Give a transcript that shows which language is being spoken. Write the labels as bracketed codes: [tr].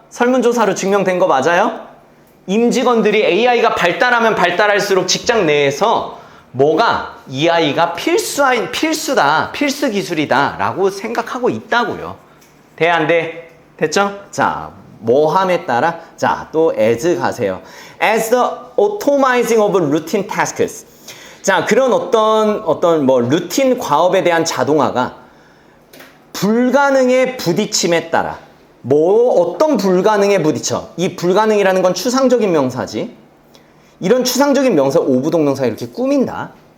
[ko] 설문조사로 증명된 거 맞아요? 임직원들이 AI가 발달하면 발달할수록 직장 내에서 이 아이가 필수다, 필수 기술이다 라고 생각하고 있다고요. 돼, 안 돼? 됐죠? 자, 뭐함에 따라 자, 또 as 가세요. [en] As the automizing of routine tasks. [ko] 자, 그런 어떤 루틴 과업에 대한 자동화가 불가능에 부딪힘에 따라 어떤 불가능에 부딪혀. 이 불가능이라는 건 추상적인 명사지. 이런 추상적인 명사, 오부동명사 이렇게 꾸민다.